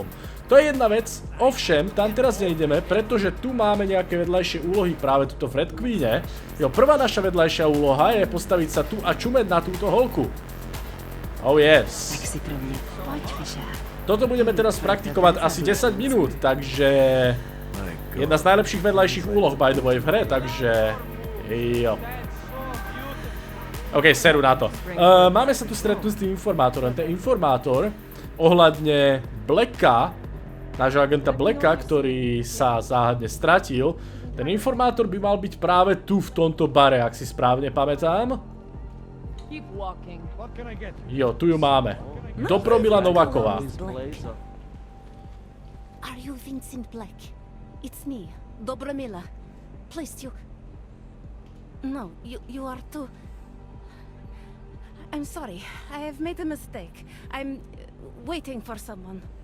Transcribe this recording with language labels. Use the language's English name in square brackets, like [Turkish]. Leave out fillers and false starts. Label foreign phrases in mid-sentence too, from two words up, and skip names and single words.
[Slovak] To je jedna vec, ovšem, tam teraz nejdeme, pretože tu máme nejaké vedľajšie úlohy práve tuto v Red Queene. Jo, prvá naša vedľajšia úloha je postaviť sa tu a čumeť na túto holku. [English] Oh yes. [Slovak] Toto budeme teraz praktikovať asi 10 minút, takže jedna z najlepších vedľajších úloh [English] by the way [Slovak] v hre, takže jo. OK, seru na to. Máme sa tu stretnúť s tým informátorom. Ten informátor ohľadne Blacka, nášho agenta Blacka, ktorý sa záhadne stratil, ten informátor by mal byť práve tu v tomto bare, ak si správne pamätám. Jo, tu ju máme. Dobromila Nováková. [English] Are you Vincent Black? It's me, Dobromila. Please, you... No, you are too... I'm sorry, I have made a mistake. I'm waiting for someone.